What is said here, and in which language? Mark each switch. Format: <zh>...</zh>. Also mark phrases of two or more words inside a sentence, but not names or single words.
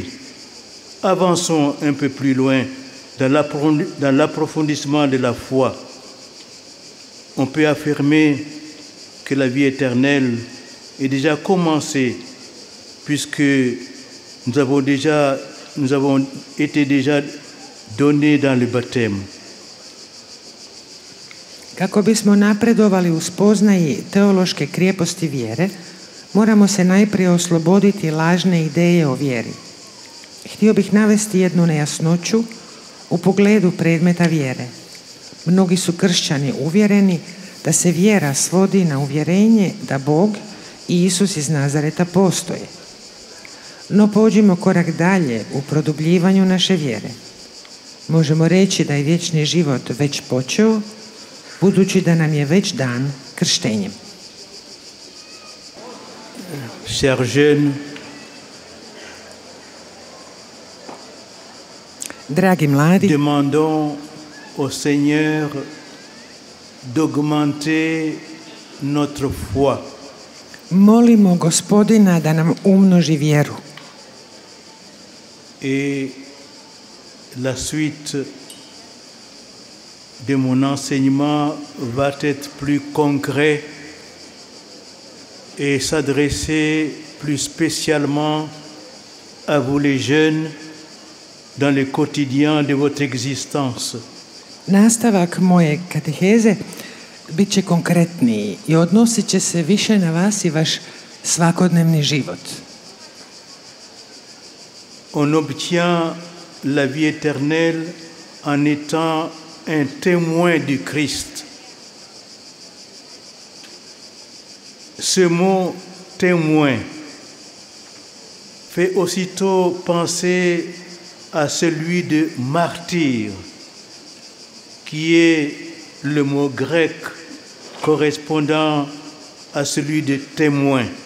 <fr>Avançons un peu plus loin dans l'approfondissement de la foi. On peut affirmer que la vie éternelle est déjà commencée puisque nous avons été déjà donnés dans le baptême.</fr> <hr>Kako bismo napredovali u spoznaji teološke krijeposti vjere, moramo se najprije osloboditi lažne ideje o vjeri. Htio bih navesti jednu nejasnoću u pogledu predmeta vjere. Mnogi su kršćani uvjereni da se vjera svodi na uvjerenje da Bog i Isus iz Nazareta postoje. No pođimo korak dalje u produbljivanju naše vjere. Možemo reći da je vječni život već počeo, budući da nam je već dan krštenjem.</hr> <fr>Chers jeunes,</fr> <hr>dragi mladi,</hr> <fr>demandons au Seigneur d'augmenter notre foi.</fr> <hr>Molimo Gospodina da nam umnoži vjeru.</hr> <fr>Et la suite de mon enseignement va être plus concret et s'adresser plus spécialement à vous les jeunes dans le quotidien de votre existence.</fr> <hr>Nastavak moje kateheze bit će konkretniji i odnosit će se više na vas i vaš svakodnevni život.</hr> <fr>On obtient la vie éternelle en étant un témoin du Christ. Ce mot témoin fait aussitôt penser à celui de martyr, qui est le mot grec correspondant à celui de témoin.</fr>